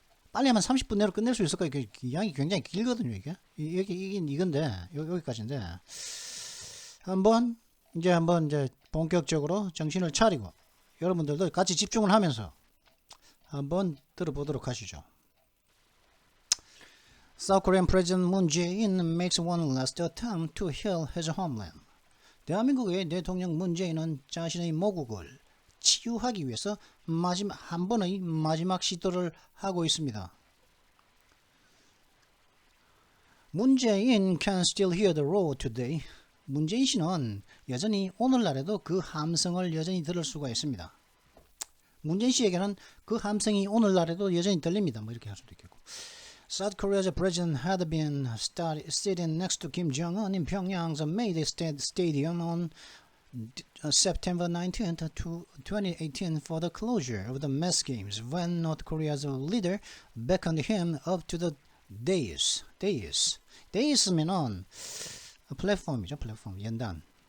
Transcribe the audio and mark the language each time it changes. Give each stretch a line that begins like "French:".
Korean: 빨리 하면 30분 내로 끝낼 수 있을까? 이게 양이 굉장히 길거든요. 이건데 여기까지인데 한번 이제 본격적으로 정신을 차리고 여러분들도 같이 집중을 하면서 한번 들어보도록 하시죠.
English: South Korean President Moon Jae-in makes one last attempt to heal his homeland.
Korean: 대한민국의 대통령 문재인은 자신의 모국을 치유하기 위해서 한 번의 마지막 시도를 하고 있습니다.
English: Moon Jae-in can still hear the roar today.
Korean: 문재인 씨는 여전히 오늘날에도 그 함성을 여전히 들을 수가 있습니다. 문재인 씨에게는 그 함성이 오늘날에도 여전히 들립니다. 뭐 이렇게 할 수도 있겠고.
English: South Korea's president had been sitting next to Kim Jong-un in Pyongyang's Mayday Stadium on September 19th, 2018 for the closure of the mass games when North Korea's leader beckoned him up to the dais.
Korean: Dais면은 플랫폼이죠. 플랫폼, 연단.